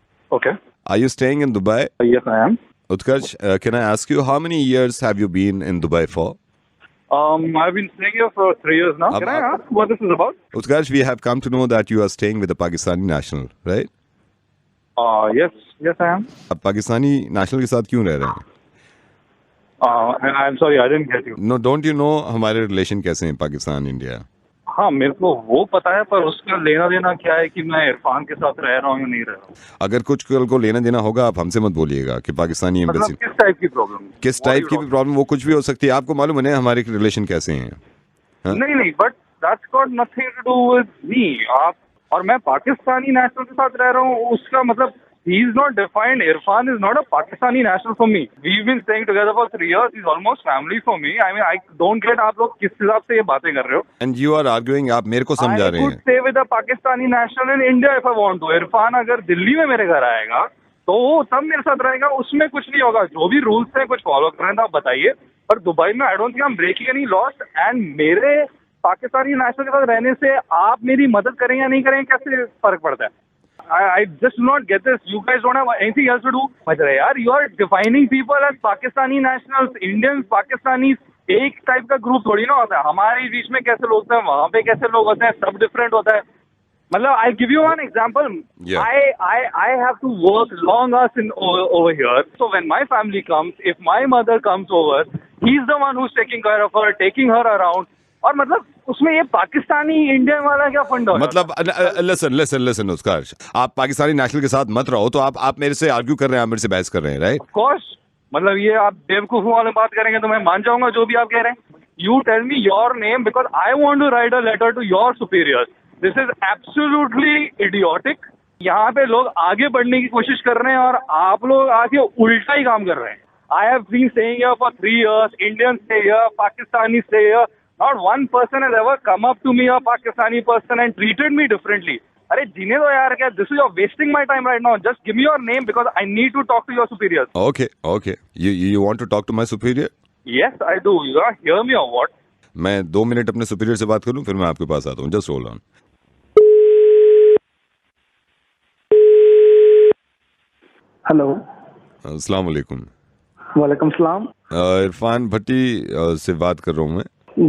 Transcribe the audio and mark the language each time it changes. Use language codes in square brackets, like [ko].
[en] Okay. Are you staying in Dubai? Yes, I am. Utkarsh, can I ask you how many years have you been in Dubai for? I've been staying here for 3 years now. Can I ask what this is about? Utkarsh, we have come to know that you are staying with a Pakistani national, right? Yes, I am. [hi] आप Pakistani national के साथ क्यों रह रहे हैं? [en] I'm sorry, I didn't get you. No, don't you know [hi] हमारे relation कैसे हैं पाकिस्तान इंडिया? हाँ, मेरे को वो पता है, पर उसका लेना देना क्या है कि मैं इरफान के साथ रह रहा हूँ या नहीं रह रहा हूँ? अगर कुछ कल को लेना देना होगा आप हमसे मत बोलिएगा कि पाकिस्तानी एम्बेसी। मतलब किस टाइप की प्रॉब्लम? किस टाइप की भी प्रॉब्लम, वो कुछ भी हो सकती है। आपको मालूम है हमारे रिलेशन कैसे हैं? हाँ? नहीं, [en] But that's got nothing to do with me. [hi] आप और मैं पाकिस्तानी नेशनल के साथ रह रहा हूँ, उसका मतलब [en] he is not defined. Irfan is not a Pakistani national for me. We've been staying together for 3 years. He's almost family for me. I mean, I don't get [hi] आप लोग किस हिसाब से ये बातें कर रहे हो? [en] And you are arguing, [hi] आप मेरे को समझा रहे हैं। [en] I could stay with a Pakistani national in India if I want to. [hi] Irfan अगर दिल्ली में मेरे घर आएगा तो वो तब मेरे साथ रहेगा, उसमें कुछ नहीं होगा। जो भी रूल्स हैं कुछ फॉलो कर रहे हैं तो आप बताइए। पर दुबई में [en] I don't think I am breaking any loss. [hi] And मेरे पाकिस्तानी नेशनल के साथ रहने से आप मेरी मदद करें या नहीं करें, कैसे फर्क पड़ता है? [en] I just do not get this. You guys don't have anything else to do. यार, you are defining people as Pakistani nationals, Indians, Pakistanis. [hi] एक टाइप का ग्रुप थोड़ी ना होता है। हमारे बीच में कैसे लोग होते हैं, वहाँ पे कैसे लोग होते हैं, सब डिफरेंट होता है। [en] मतलब I give you one example. Yeah. I have to work long hours over here. So when my family comes, if my mother comes over, he's the one who's taking care of her, taking her around. [hi] और मतलब उसमें ये Pakistani Indian वाला क्या फंडा है? मतलब listen उत्कर्ष, आप पाकिस्तानी नेशनल के साथ मत रहो। तो आप मेरे से आर्ग्यू कर रहे हैं, आप मेरे से बहस कर रहे हैं, राइट? [en] of [hi] कोर्स, मतलब ये आप बेवकूफ वाले बात करेंगे तो मैं मान जाऊंगा जो भी आप कह रहे हैं। [en] You tell me your name because I want to write a letter to your superiors. This is absolutely idiotic. [hi] यहाँ पे लोग आगे बढ़ने की कोशिश कर रहे हैं और आप लोग आगे उल्टा ही काम कर रहे हैं। [en] I have been staying here for 3 years. Indians stay here, Pakistanis stay here. Not one person has ever come up to me, a Pakistani person, and treated me differently. [hi] अरे जीने दो यार, [en] क्या this is you're wasting my time right now. Just give me your name because I need to talk to your superiors. Okay. You want to talk to my superior? Yes, I do. You gonna hear me or what? [hi] मैं 2 minute अपने superior से बात कर लूं, फिर मैं आपके पास आता हूँ। [en] Just hold on. [hi] हेलो, अस्सलाम वालेकुम। वालेकुम सलाम। इरफान भट्टी से बात कर रहा हूँ मैं।